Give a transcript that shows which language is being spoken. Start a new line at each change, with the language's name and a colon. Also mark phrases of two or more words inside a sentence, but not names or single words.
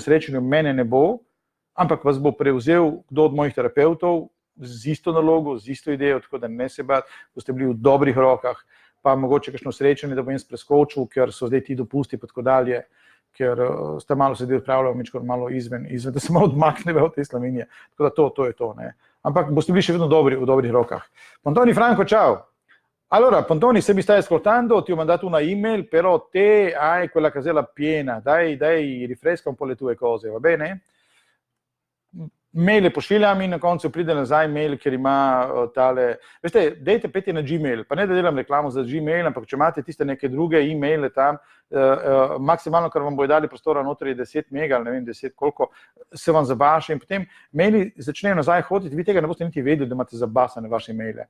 Slovenian: srečanju mene ne bo, ampak vas bo prevzel kdo od mojih terapeutov z isto nalogo, z isto idejo, tako da ne se bati, boste bili v dobrih rokah, pa mogoče kakšno srečanje, da bom jaz preskočil, ker so zdaj ti dopusti pa tako dalje, ker sta malo se zdaj odpravljal, malo izven, da se malo odmakneve od te Slovenije. Tako da to je to, ne. Ampak boste bili še vedno v dobrih rokah.
Italian: Pontoni Franco, ciao. Allora, Pontoni, se mi stai ascoltando, ti ho mandato una email, però te hai quella casella piena, dai, rifresca un po' le tue cose, va bene?
Slovenian: Mail pošiljam in na koncu pride nazaj mail, ker ima tale... Veste, dejte peti na Gmail, pa ne da delam reklamo za Gmail, ampak če imate tiste neke druge e-maile tam, maksimalno, kar vam bojo dali prostora notri, je 10 mega, ali ne vem, 10 koliko, se vam zabaša in potem maili začnejo nazaj hoditi, vi tega ne boste niti vedeli, da imate zabasane vaše maile.